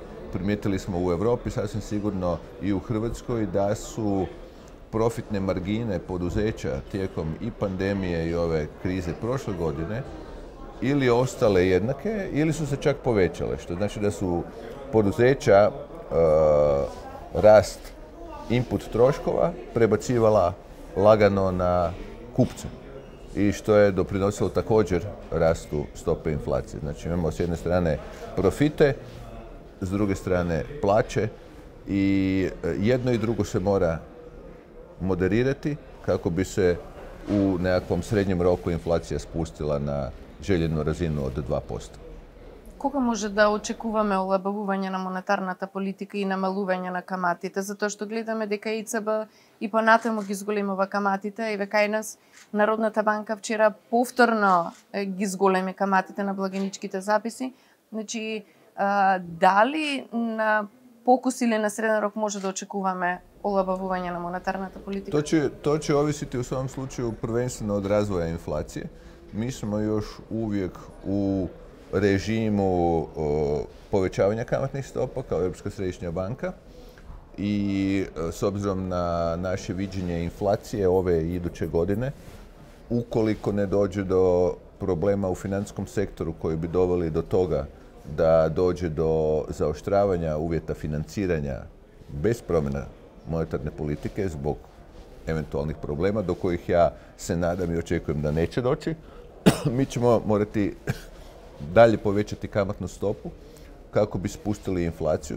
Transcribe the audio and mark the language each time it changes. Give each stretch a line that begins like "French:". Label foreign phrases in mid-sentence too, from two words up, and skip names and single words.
Croatian: primijetili smo u Europi sasvim sigurno i u Hrvatskoj da su profitne margine poduzeća tijekom i pandemije i ove krize prošle godine ili ostale jednake ili su se čak povećale, što znači da su poduzeća rast input troškova prebacivala lagano na kupce i što je doprinosilo također rastu stope inflacije. Znači imamo s jedne strane profite, s druge strane plaće i jedno i drugo se mora moderirati kako bi se u nekakvom srednjem roku inflacija spustila na željenu razinu od 2%.
Macedonian: Кога може да очекуваме олабавување на монетарната политика и намалување на каматите, затоа што гледаме дека ЕЦБ и понатаму ги зголемува каматите и веќе нас Народната банка вчера повторно ги зголеми каматите на благиничките записи. Значи, дали на покус или на среден рок може да очекуваме олабавување на монетарната политика?
Croatian: To će ovisiti u svom slučaju prvenstveno od razvoja inflacije. Mi smo još uvijek u režimu povećavanja kamatnih stopa kao Europska središnja banka i s obzirom na naše viđenje inflacije ove i iduće godine, ukoliko ne dođe do problema u financijskom sektoru koji bi doveli do toga da dođe do zaoštravanja uvjeta financiranja bez promjena monetarne politike zbog eventualnih problema do kojih ja se nadam i očekujem da neće doći, mi ćemo morati dalje povećati kamatnu stopu kako bi spustili inflaciju.